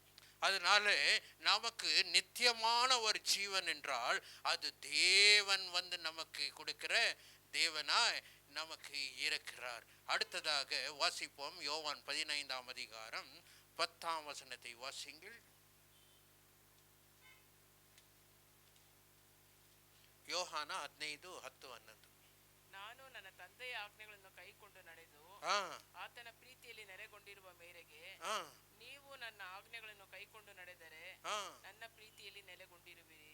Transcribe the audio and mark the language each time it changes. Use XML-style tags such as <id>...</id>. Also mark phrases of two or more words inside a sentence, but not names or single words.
<ta>அதனால நமக்கு நித்தியமான ஒரு ஜீவன் என்றால் அது தேவன் வந்து நமக்கு கொடுக்கிற தேவனாய் நமக்கு இருக்கிறார். அடுத்ததாக வாசிப்போம். யோவான் 15ஆம் அதிகாரம் 10ஆம் வசனத்தை வாசிங்கள்.</ta> <kn>ಯೋಹಾನ 15:10-11. ನಾನು ನನ್ನ ತಂದೆಯ ಆಜ್ಞೆಗಳನ್ನು ಕೈಕೊಂಡು ನಡೆದು ಆತನ ಪ್ರೀತಿಯಲ್ಲಿ ನೆಲೆಗೊಂಡಿರುವ ಮೇರೆಗೆ ನೀವು ನನ್ನ ಆಜ್ಞೆಗಳನ್ನು ಕೈಕೊಂಡು ನಡೆದರೆ ನನ್ನ ಪ್ರೀತಿಯಲ್ಲಿ ನೆಲೆಗೊಂಡಿರುವಿರಿ.</kn>